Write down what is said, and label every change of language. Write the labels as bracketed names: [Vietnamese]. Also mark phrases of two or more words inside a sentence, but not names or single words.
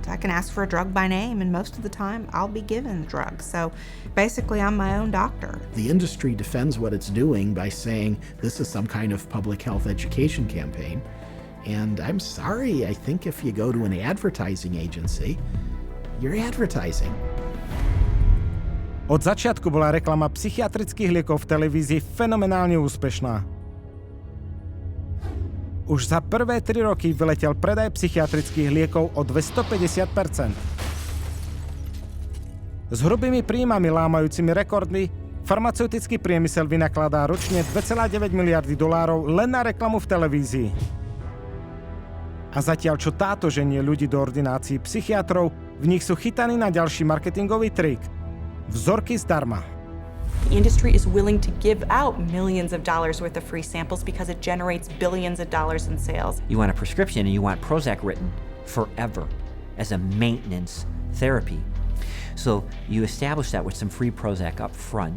[English] I can ask for a drug by name, and most of the time I'll be given the drug. So basically I'm my own doctor. The industry defends what it's doing by saying this is some kind of public health education campaign. And I'm sorry, I think if you go to an advertising agency, you're advertising. [Slovak] Od začiatku bola reklama psychiatrických liekov v televízii fenomenálne úspešná. Už za prvé 3 roky vyletel predaj psychiatrických liekov o 250%. S hrubými príjmami lámajúcimi rekordmi farmaceutický priemysel vynakladá ročne $2,9 miliardy len na reklamu v televízii. A zatiaľ čo táto ženie ľudí do ordinácií psychiatrov, v nich sú chytaní na ďalší marketingový trik. Vzorky zdarma. [English] The industry is willing to give out millions of dollars worth of free samples because it generates billions of dollars in sales. You want a prescription and you want Prozac written forever as a maintenance therapy. So you establish that with some free Prozac up front.